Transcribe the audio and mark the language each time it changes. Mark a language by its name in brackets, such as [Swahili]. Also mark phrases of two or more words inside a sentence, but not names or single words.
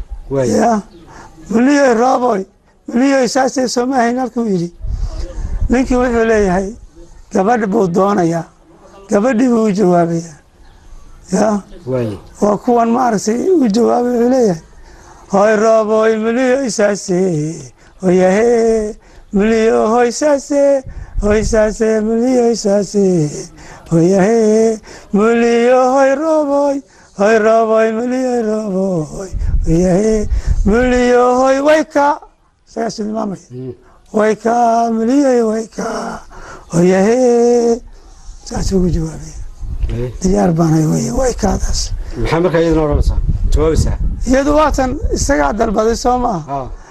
[Somali] Waay. Ya. "Muliyo roboy, muliyo saasay soo ma ahayn," halkuu yidhi. Ninkii wuxuu leeyahay, gabadh buu doonayaa. Gabadhii buu u jawaabayaa. Ya. Waay. Waa kuwan, maaragtay, u jawaabay, wuxuu leeyahay, "Hoy roboy, muliyo saase, hoy yahe, muliyo hoy saase, hoy saase, muliyo saase, hoy yahe, muliyo hoy roboy, hoy roboy, muliyo roboy, hoy yahe, muliyo hoy wayka." Saas uu tilmaamay. Mm. "Wayka, muliyo wayka, hoy yahe." Saas ugu jawaabay. Eh. "Diyaar baan ahay," weeye, waykaadaas. Maxaa markaa iyaduna odhanaysaa? Jawaabaysaa? Iyadu waa tan isagaa dalbaday, soo maaha? Haa.